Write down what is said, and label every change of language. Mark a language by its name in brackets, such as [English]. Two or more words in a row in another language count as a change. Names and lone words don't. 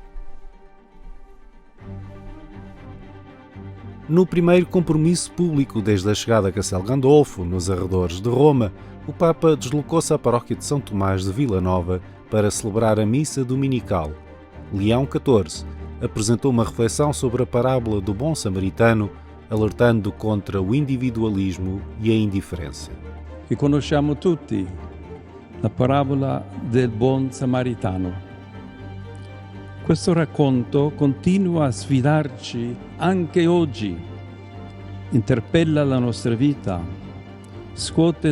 [Portuguese] No primeiro compromisso público desde a chegada a Castel Gandolfo, nos arredores de Roma, o Papa deslocou-se à paróquia de São Tomás de Vila Nova para celebrar a missa dominical. Leão XIV apresentou uma reflexão sobre a parábola do bom samaritano, alertando contra o individualismo e a indiferença. [Italian] Che conosciamo tutti, la parabola del buon samaritano. Questo racconto continua a sfidarci anche oggi, interpella la nostra vita, scuote